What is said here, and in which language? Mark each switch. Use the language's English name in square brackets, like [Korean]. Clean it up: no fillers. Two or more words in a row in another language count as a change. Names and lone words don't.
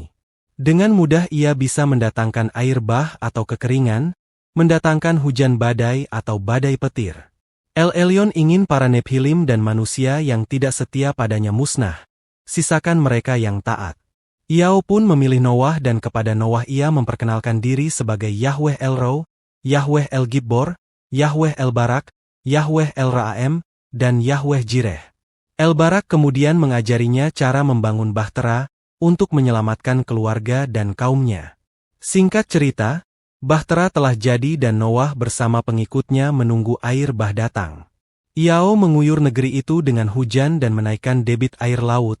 [Indonesian] Dengan mudah ia bisa mendatangkan air bah atau kekeringan, mendatangkan hujan badai atau badai petir. El Elyon ingin para Nephilim dan manusia yang tidak setia padanya musnah. Sisakan mereka yang taat. Iao pun memilih Noah dan kepada Noah ia memperkenalkan diri sebagai Yahweh El Ro, Yahweh El Gibbor, Yahweh El Barak, Yahweh El Ra'am, dan Yahweh Jireh. El Barak kemudian mengajarinya cara membangun bahtera untuk menyelamatkan keluarga dan kaumnya. Singkat cerita, bahtera telah jadi dan Noah bersama pengikutnya menunggu air bah datang. Iao menguyur negeri itu dengan hujan dan menaikkan debit air laut.